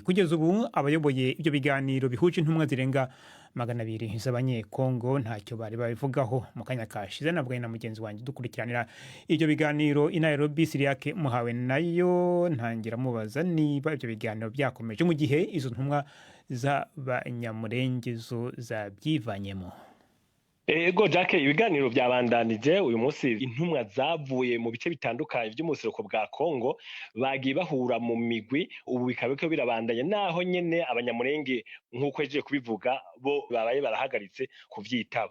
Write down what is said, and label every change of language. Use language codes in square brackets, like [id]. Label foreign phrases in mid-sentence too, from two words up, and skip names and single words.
[rw] Kugeza ubu abayoboye ibyo biganiro bihuje intumwa zirenga 200 z'abanyekongo ntacyo bari babivugaho. Mu kanya kashize nabwo na mugenzi wanjye dukurikiranira ibyo biganiro i Nairobi, Siriake Muhawe, nayo ntangira mubaza niba ibyo biganiro byakomeje mu gihe izo ntumwa z'abanyamurenge zo zabyivanyemo. [rn] Ego Jacke, ibiganiro byabandanije uyu munsi. Intumwa zavuye mu bice bitandukanye by'umusereko bwa Kongo bagiye bahura mu migwi, ubu bikaba ko birabandanya naho nyene abanyamurenge nk'uko eje kubivuga bo babaye barahagaritse kuvyitaba.